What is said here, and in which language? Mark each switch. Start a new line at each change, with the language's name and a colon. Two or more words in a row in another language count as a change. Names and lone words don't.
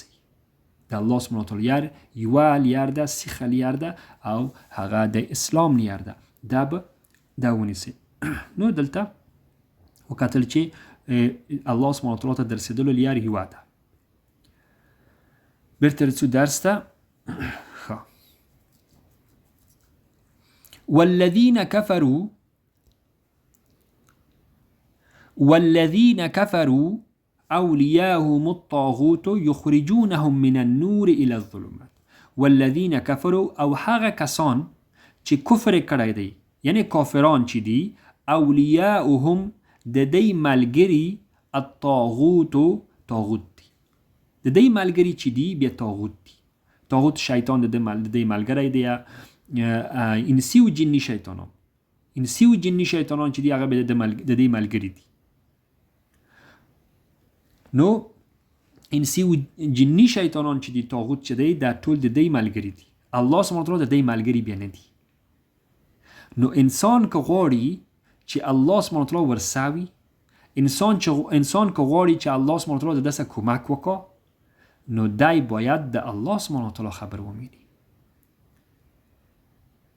Pashto: د
Arabic: الله سبحانه وتعالی
Pashto: لیار یوه لیار ده، سیخه لیار ده، او هغه د اسلام لیار ده، دا ونیسئ. نو دلته وکتل چې
Arabic: الله سبحانه وتعالی
Pashto: ته د رسېدلو لیار یوه ده. بیرته رسو درس ته.
Arabic: والذین كفروا اولیاءهم الطاغوت یخرجونهم من النور الى الظلمات. والذین كفروا،
Pashto: او هغه کسان چې کفر کړی دی، یعنی کافران چې دي، اولیاءهم د دې ملګري، الطاغوت دی، د دې ملګري چې دي بیا طاغوت دي. طاغوت شیطان د دې ملګری دی، انسی و جنی شیطانان، انسی و جنی شیطانان چې دی هغه د دې ملګري دي. نو انسی و جنی شیطانان چې دی، طاغوت چې دی، دا ټول د دې ملګري دي.
Arabic: الله سبحانه وتعالی
Pashto: د دې ملګري بیا نه دي. نو انسان که غواړي چې
Arabic: الله سبحانه وتعالی
Pashto: ورساوي، انسان که غواړي چې
Arabic: الله سبحانه وتعالی
Pashto: د دسه کمک وکړي، نو دای باید د
Arabic: الله سبحانه وتعالی
Pashto: خبر ومینی.